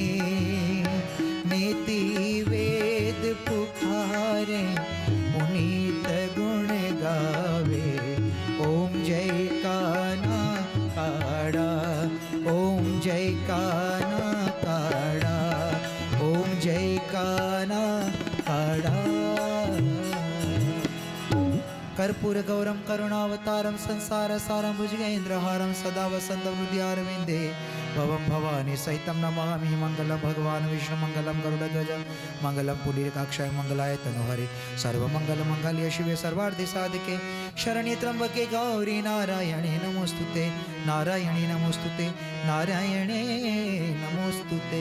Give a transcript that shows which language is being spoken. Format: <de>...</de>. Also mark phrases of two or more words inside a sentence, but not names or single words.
<hi>नीति वेद पुकारे, पुनीत गुण गावे, ओम जय कान्हा काड़ा, ओम जय कान्हा काड़ा, ओम जय कान्हा काड़ा।</hi> <sa>कर्पूर गौरम करुणावतारम संसार सारम भुजगेन्द्रहारम सदा वसंतम हृदयारविंदे भवम भवानी सहितम नमामि। मंगलम भगवान विष्णु मंगलम गरुड़ध्वज मंगलम पुंडरीकाक्षाय मंगलाय तनोहरे, सर्वमंगल मंगल्ये शिवे सर्वार्थ साधके, शरण्ये त्र्यंबके गौरी नारायणे नमोस्तुते, नारायणे नमोस्तुते, नारायणे नमोस्तुते।</sa>